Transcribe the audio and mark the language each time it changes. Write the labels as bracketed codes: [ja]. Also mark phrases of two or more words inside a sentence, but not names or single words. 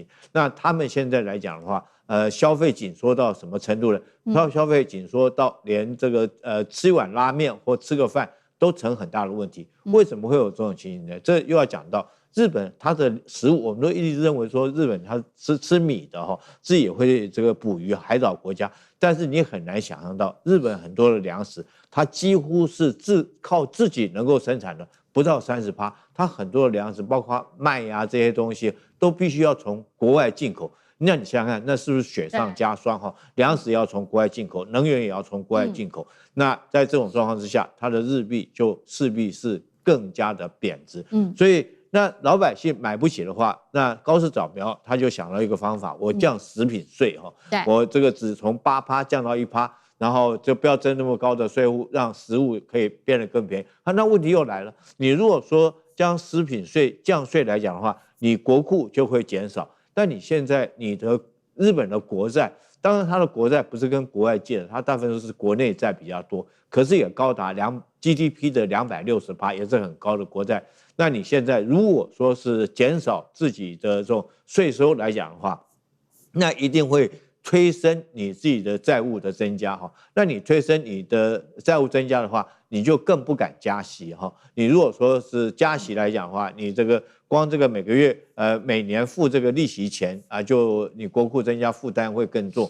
[zh] 那他們現在來講的話，消費緊縮到什麼程度呢？消費緊縮到連這個吃一碗拉麵或吃個飯都成很大的問題。為什麼會有這種情形呢？這又要講到日本它的食物，我們都一直認為說日本它吃米的自己也會這個捕魚，海島國家，但是你很難想象到日本很多的糧食，它幾乎是靠自己能夠生產的不到30%，它很多的糧食包括麥呀這些東西都必須要從國外進口。那你想想看，那是不是雪上加霜哈？糧食要從國外進口，能源也要從國外進口。那在這種狀況之下，它的日幣就勢必是更加的貶值。所以那老百姓買不起的話，那高市早苗他就想到一個方法，我降食品稅哈，我這個只從8%降到1%，然後就不要徵那麼高的稅務，讓食物可以變得更便宜。那問題又來了，你如果說將食品稅降稅來講的話，你國庫就會減少。但你現在你的日本的國債，當然它的國債不是跟國外借的，它大部分都是國內債比較多，可是也高達GDP 的260%，也是很高的國債。那你現在如果說是減少自己的這種稅收來講的話，那一定會推升你自己的債務的增加哈。那你推升你的債務增加的話，你就更不敢加息哈。你如果說是加息來講的話，你這個光这個每個月每年付這個利息錢就你國庫增加負擔會更重。